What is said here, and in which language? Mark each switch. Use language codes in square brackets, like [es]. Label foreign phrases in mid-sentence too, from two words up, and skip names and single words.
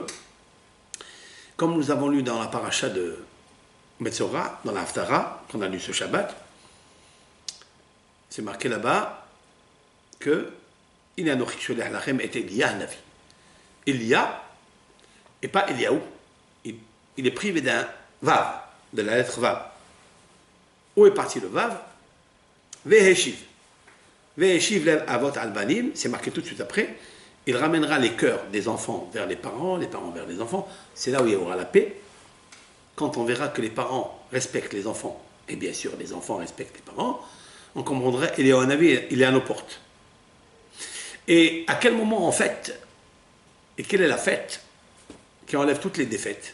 [fr] Comme nous avons lu dans la paracha de Metzora, dans la Haftara, qu'on a lu ce Shabbat, c'est marqué là-bas que il y a [he] אנכי שולח לכם את אליה נביא. [fr] Elia, et pas Eliaou, il est privé d'un Vav, de la lettre Vav. Où est parti le Vav? Veheshiv. [he] והשיב לב אבות על בנים, [fr] c'est marqué tout de suite après. Il ramènera les cœurs des enfants vers les parents vers les enfants. C'est là où il y aura la paix. Quand on verra que les parents respectent les enfants, et bien sûr les enfants respectent les parents, on comprendrait qu'il est à nos portes. Et à quel moment en fait, et quelle est la fête qui enlève toutes les défaites?